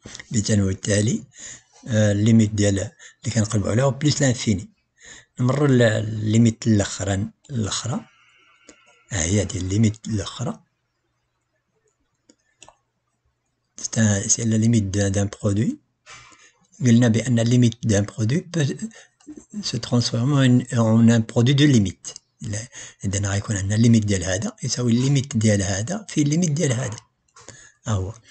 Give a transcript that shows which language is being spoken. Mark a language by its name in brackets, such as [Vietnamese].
[Arabic] بالتالي والتالي الليميت ديال اللي كنقلبوا عليها بلس لانفيني. نمروا الليميت الاخرى، هي ديال الليميت الاخرى، [French] c'est la limite d'un produit. [Arabic] قلنا بان الليميت [French] d'un produit peut se transformer en un produit de limite. [Arabic] إذا غيكون عندنا الليميت ديال هذا يساوي الليميت ديال هذا في الليميت ديال هذا. ها هو.